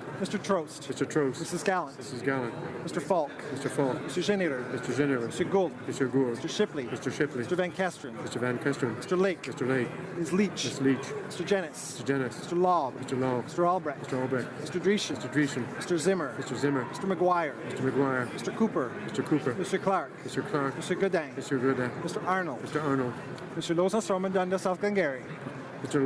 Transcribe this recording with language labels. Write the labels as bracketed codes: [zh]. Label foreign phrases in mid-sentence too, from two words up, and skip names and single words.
[en] Mr. Trost. Mr. Trost. Mrs. Gallant. Mrs. Gallant. Mr. Falk. Mr. Falk. Mr. Generer. Mr. General. Mr. Gould. Mr. Gould. Mr. Shipley. Mr. Shipley. Mr. Van Kesteren. Mr. Van Kesteren. Mr. Lake. Mr. Lake. Ms. Leach. Ms. Leach. Mr. Jennis. Mr. Jennis. Mr. Laub. Mr. Law. Mr. Albrecht. Mr. Albrecht. Mr. Dreesen. Mr. Dreesen. Mr. Zimmer. Mr. Zimmer. Mr. McGuire. Mr. McGuire. Mr. Cooper. Mr. Cooper. Mr. Clark. Mr. Clark. Mr. Godin. Mr. Goodin. Mr. Arnold. Mr. Arnold. Mr. Lozan Storman Dundas South Glengarry.